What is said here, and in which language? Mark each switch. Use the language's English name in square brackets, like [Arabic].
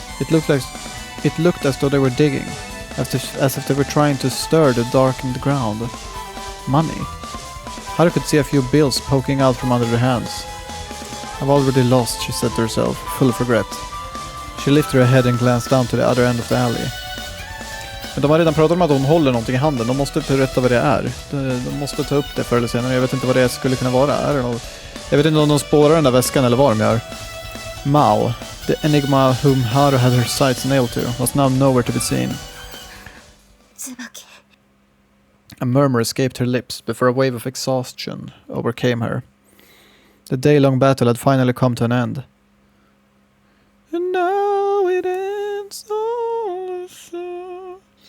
[English] It looked as though they were digging, as if they were trying to stir the darkened ground. Money. Haru could see a few bills poking out from under their hands. I've already lost, she said to herself, full of regret. She lifted her head and glanced down to the other end of the alley. [Swedish] Men de har redan pratat om att hon håller någonting i handen. De måste berätta vad det är. De måste ta upp det förr eller senare. Jag vet inte vad det skulle kunna vara. Jag vet inte om de spårar den där väskan eller vad de gör. [English] Maou, the enigma whom Haru had her sights nailed to, was now nowhere to be seen. A murmur escaped her lips before a wave of exhaustion overcame her. The day-long battle had finally come to an end. And now it ends all so.